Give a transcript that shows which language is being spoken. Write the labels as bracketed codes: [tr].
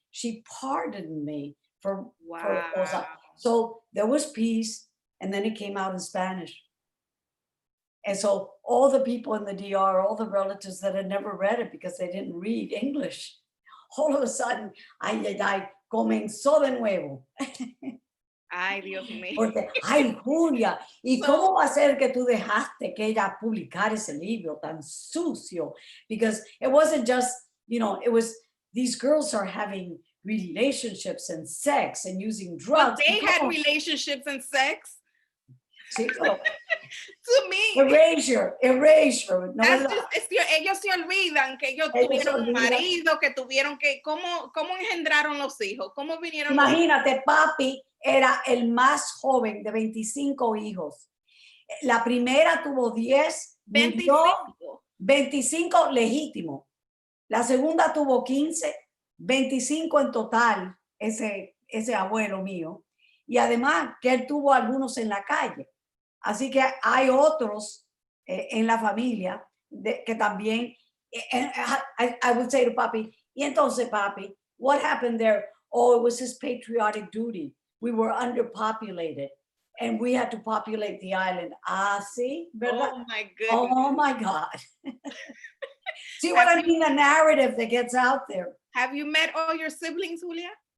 [en] She pardoned me for cosas. So there was peace, and then it came out in Spanish. And so all the people in the DR, all the relatives that had never read it because they didn't read English, all of a sudden, [es] ay, comenzó de nuevo. Ay, Dios mío. Porque, ay, Julia, ¿y cómo va a ser que tú dejaste que ella publicara ese libro tan sucio? [en] Because it wasn't just, it was, these girls are having relationships and sex and using drugs. But they had relationships and sex. [es] Sí, pero, [en] to me. Erasure. No, [es] ellos se olvidan que ellos tuvieron un marido, que tuvieron que, ¿cómo engendraron los hijos? ¿Cómo vinieron? Imagínate, papi era el más joven de 25 hijos. La primera tuvo 10, 25 legítimo. La segunda tuvo 15, 25 en total, ese abuelo mío. Y además que él tuvo algunos en la calle. Así que hay otros en la familia que también, [en] I would say to papi, [es] y entonces papi, [en] what happened there? Oh, it was his patriotic duty. We were underpopulated and we had to populate the island. [es] Ah, sí, ¿verdad? [en] Oh my goodness. Oh my God. See what I mean? The narrative that gets out there. Have you met all your siblings, Julia?